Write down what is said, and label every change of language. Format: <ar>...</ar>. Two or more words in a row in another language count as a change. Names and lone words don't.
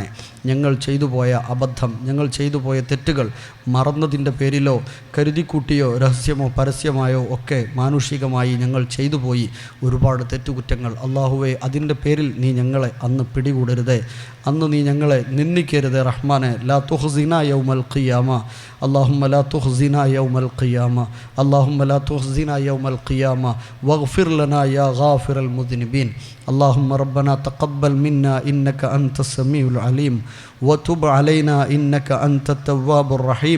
<ml>ഞങ്ങൾ ചെയ്തു പോയ അബദ്ധം, ഞങ്ങൾ ചെയ്തു പോയ തെറ്റുകൾ മറന്നതിൻ്റെ പേരിലോ കരുതിക്കൂട്ടിയോ രഹസ്യമോ പരസ്യമായോ ഒക്കെ മാനുഷികമായി ഞങ്ങൾ ചെയ്തു പോയി ഒരുപാട് തെറ്റുകുറ്റങ്ങൾ. അല്ലാഹുവേ, അതിൻ്റെ പേരിൽ നീ ഞങ്ങളെ അന്ന് പിടികൂടരുതേ, അന്ന് നീ ഞങ്ങളെ നിന്ദിക്കരുതേ റഹ്മാനെ.</ml> <ar>لا تخزنا يوم القيامة, اللهم لا تخزنا يوم القيامة، اللهم لا تخزنا يوم القيامة واغفر لنا يا غافر المذنبين. اللهم ربنا تقبل منا إنك أنت السميع العليم وتب علينا إنك أنت التواب الرحيم.</ar>